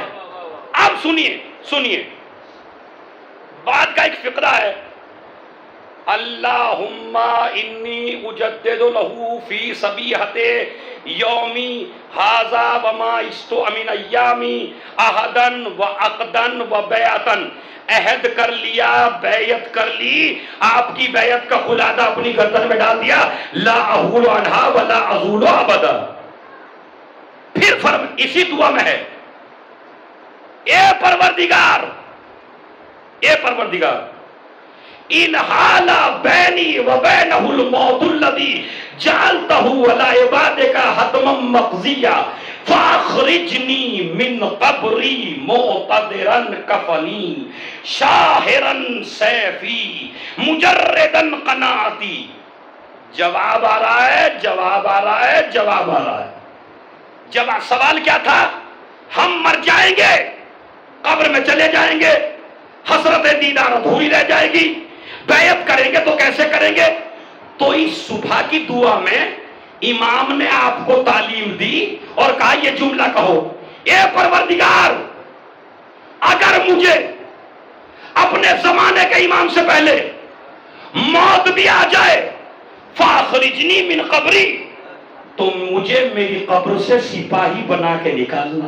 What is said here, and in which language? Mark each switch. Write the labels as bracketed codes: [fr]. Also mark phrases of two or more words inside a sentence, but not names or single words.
[ur] اب سنیے بات کا ایک فقرہ ہے. [ar] اللہم انی اجدد لہو فی صبیحت یومی ھذا وما استو من ایامی احدن و عقدن و بیعتن. [ur] عہد کر لیا، بیعت کر لی، آپ کی بیعت کا خلادہ اپنی گردن میں ڈال دیا. [ar] لا احول عنہا ولا ازول ابدا. [ur] پھر اسی دعا میں ہے، اے پروردگار [ar] ان حال بینی و بینہ الموت الذی جعلتہ علی عبادک حتما مقضیا فاخرجنی من قبری معتذرا کفنی شاہرا سیفی مجردا قناعتی. [ur] جواب آ رہا ہے. جواب سوال کیا تھا؟ ہم مر جائیں گے، قبر میں چلے جائیں گے، حسرت دیدار ادھوری رہ جائے گی، بیعت کریں گے تو کیسے کریں گے؟ تو اس صبح کی دعا میں امام نے آپ کو تعلیم دی اور کہا یہ جملہ کہو، اے پروردگار اگر مجھے اپنے زمانے کے امام سے پہلے موت بھی آ جائے [ar] فاخرجنی من قبری، [ur] تو مجھے میری قبر سے سپاہی بنا کے نکالنا.